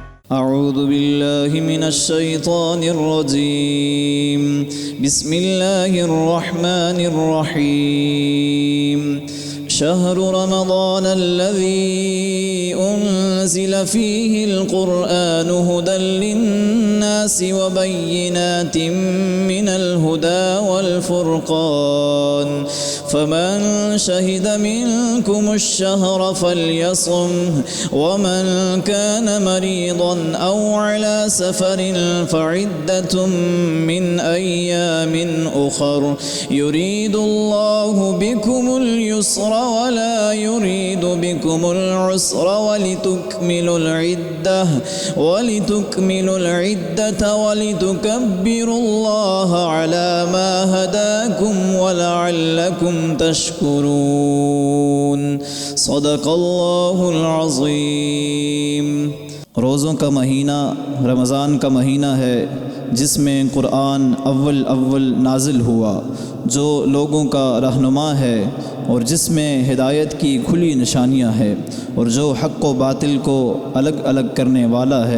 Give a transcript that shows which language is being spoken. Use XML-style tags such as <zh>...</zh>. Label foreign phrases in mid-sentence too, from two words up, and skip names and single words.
<ar>أعوذ بالله من الشيطان الرجيم بسم الله الرحمن الرحيم شهر رمضان الذي أنزل فيه القرآن هدى للناس و بينات من الهدى والفرقان فمن شهد منكم الشهر فليصمه ومن كان مريضا أو على سفر فعدة من أيام أخر يريد الله بكم اليسر ولا يريد بكم العسر ولتكملوا العدة ولتكبروا الله على ما هداكم ولعلكم تشكرون. صدق الله العظيم.</ar> <ur>روزوں کا مہینہ رمضان کا مہینہ ہے جس میں قرآن اول نازل ہوا، جو لوگوں کا رہنما ہے اور جس میں ہدایت کی کھلی نشانیاں ہیں اور جو حق و باطل کو الگ الگ کرنے والا ہے.</ur>